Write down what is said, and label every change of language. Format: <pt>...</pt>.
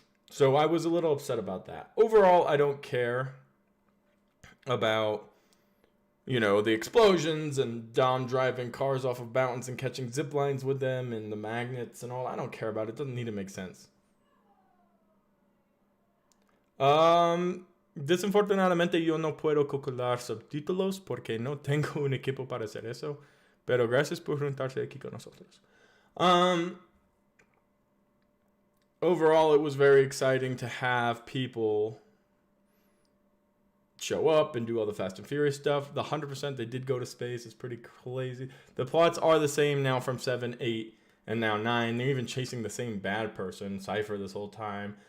<en>So I was a little upset about that. Overall, I don't care about the explosions and Dom driving cars off of mountains and catching zip lines with them and the magnets and all. I don't care about it. It doesn't need to make sense.</en> <es>Desafortunadamente yo no puedo calcular subtítulos porque no tengo un equipo para hacer eso. Pero gracias por juntarse aquí con nosotros.</es> <en>Overall, it was very exciting to have people show up and do all the Fast and Furious stuff. The 100% they did go to space is pretty crazy. The plots are the same now from 7, 8, and now 9. They're even chasing the same bad person, Cypher, this whole time.</en>